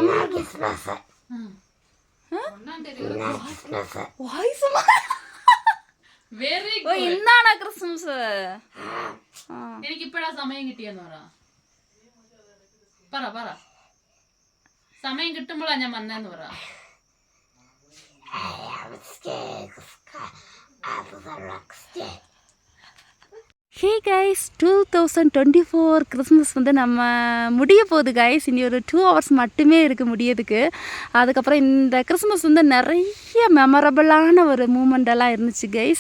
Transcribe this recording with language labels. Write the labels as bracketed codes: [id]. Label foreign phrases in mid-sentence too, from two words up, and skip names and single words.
[ml] വെരി ഇന്നാണ് ക്രിസ്മസ്. എനിക്ക് ഇപ്പഴാ സമയം കിട്ടിയെന്ന് പറ പറ സമയം കിട്ടുമ്പോഴാ ഞാൻ വന്നേന്ന് പറ. [ta] ஹே கைஸ் 2024 கிறிஸ்மஸ் வந்து நம்ம முடிய போகுது கைஸ். இனி ஒரு 2 hours மட்டுமே இருக்குது முடியறதுக்கு. அதுக்கப்புறம் இந்த கிறிஸ்மஸ் வந்து நிறைய மெமரபிளான ஒரு மூமெண்டெல்லாம் இருந்துச்சு கைஸ்.